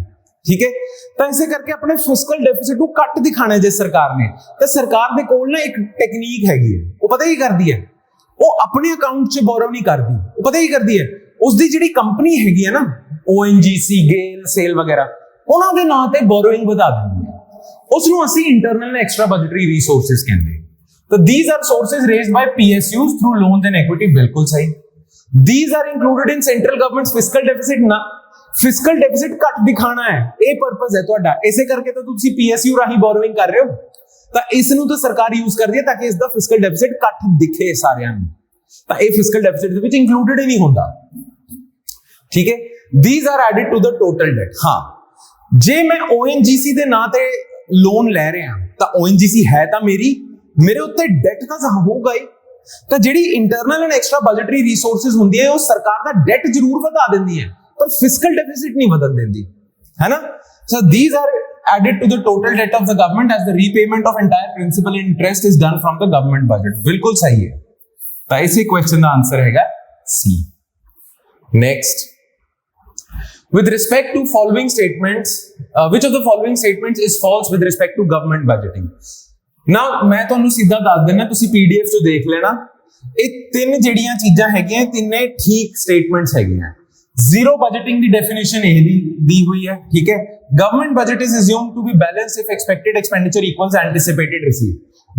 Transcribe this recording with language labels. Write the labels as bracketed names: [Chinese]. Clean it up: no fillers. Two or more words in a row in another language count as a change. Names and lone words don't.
[Punjabi] ਠੀਕ ਹੈ, ਤਾਂ ਇਸੇ ਕਰਕੇ ਆਪਣੇ [English] fiscal deficit [Punjabi] ਨੂੰ ਘੱਟ ਦਿਖਾਣਾ ਜੇ ਸਰਕਾਰ ਨੇ, ਤਾਂ ਸਰਕਾਰ ਦੇ ਕੋਲ ਨਾ ਇੱਕ ਟੈਕਨੀਕ ਹੈਗੀ ਹੈ। ਉਹ ਪਤਾ ਕੀ ਕਰਦੀ ਹੈ? ਉਹ ਆਪਣੇ ਅਕਾਊਂਟ 'ਚ ਬੋਰੋ ਨਹੀਂ ਕਰਦੀ, ਉਹ ਪਤਾ ਕੀ ਕਰਦੀ ਹੈ? ਉਸਦੀ ਜਿਹੜੀ ਕੰਪਨੀ ਹੈਗੀ ਹੈ ਨਾ, ONGC, ਗੇਲ, ਸੇਲ ਵਗੈਰਾ, ਉਹਨਾਂ ਦੇ ਨਾਂ ਤੇ ਬੋਰੋਇੰਗ ਵਧਾ ਦਿੰਦੀ ਹੈ। ਉਸ ਨੂੰ ਅਸੀਂ [English] internal and extra budgetary resources [Punjabi] ਕਹਿੰਦੇ ਹਾਂ। [English] ਤਾਂ these are sources raised by PSUs through loans and equity। [Punjabi] ਬਿਲਕੁਲ ਸਹੀ। [English] These are included in central government's fiscal deficit। [Punjabi] ਨਾ [English] fiscal deficit [Punjabi] ਘੱਟ ਦਿਖਾਣਾ ਹੈ, ਇਹ ਪਰਪਸ ਹੈ ਤੁਹਾਡਾ। ਇਸੇ ਕਰਕੇ ਤਾਂ ਤੁਸੀਂ PSU ਰਾਹੀਂ ਬੋਰੋਇੰਗ ਕਰ ਰਹੇ ਹੋ। ਤਾਂ ਇਸ ਨੂੰ ਤਾਂ ਸਰਕਾਰ ਯੂਜ਼ ਕਰਦੀ ਹੈ ਤਾਂ ਕਿ ਇਸ ਦਾ [English] fiscal deficit [Punjabi] ਘੱਟ ਦਿਖੇ ਸਾਰਿਆਂ ਨੂੰ। ਤਾਂ ਇਹ [English] fiscal deficit [Punjabi] ਦੇ ਵਿੱਚ ਇੰਕਲੂਡਡ ਹੀ ਨਹੀਂ ਹੁੰਦਾ। ਠੀਕ ਹੈ, [English] these are added to the total debt। [Punjabi] ਹਾਂ, ਜੇ ਮੈਂ ONGC ਦੇ ਨਾਂ ਤੇ ਲੋਨ ਲੈ ਰਿਹਾ ਤਾਂ ONGC ਹੈ ਤਾਂ ਮੇਰੇ ਉੱਤੇ ਡੈਟ ਤਾਂ ਹੋਊਗਾ ਹੀ। ਤਾਂ ਜਿਹੜੀ [English] internal and extra budgetary resources [Punjabi] ਹੁੰਦੀ ਹੈ, ਉਹ ਸਰਕਾਰ ਦਾ ਡੈਟ ਜ਼ਰੂਰ ਵਧਾ ਦਿੰਦੀ ਹੈ ਪਰ [English] fiscal deficit [Punjabi] ਨਹੀਂ ਵਧਣ ਦਿੰਦੀ, ਹੈ ਨਾ। [English] So these are added to the total debt of the government as the repayment of entire principal and interest is done from the government budget। [Punjabi] ਬਿਲਕੁਲ ਸਹੀ ਹੈ। ਤਾਂ ਇਸੇ ਕੁਐਸਚਨ ਦਾ ਆਨਸਰ ਹੈਗਾ C। [English] Next, with respect to following statements, which of the following statements is false with respect to government budgeting? [Punjabi] Now ਮੈਂ ਤੁਹਾਨੂੰ ਸਿੱਧਾ ਦੱਸ ਦਿੰਦਾ, ਤੁਸੀਂ PDF 'ਚ ਦੇਖ ਲੈਣਾ। ਇਹ ਤਿੰਨ ਜਿਹੜੀਆਂ ਚੀਜ਼ਾਂ ਹੈਗੀਆਂ, ਤਿੰਨੇ ਠੀਕ ਸਟੇਟਮੈਂਟਸ ਹੈਗੀਆਂ। [English] zero budgeting [Punjabi] ਦੀ ਡੈਫੀਨੇਸ਼ਨ ਇਹ ਦੀ ਹੋਈ ਹੈ। ਠੀਕ ਹੈ, [English] Government budget is assumed to be balanced if expected expenditure equals anticipated receipt.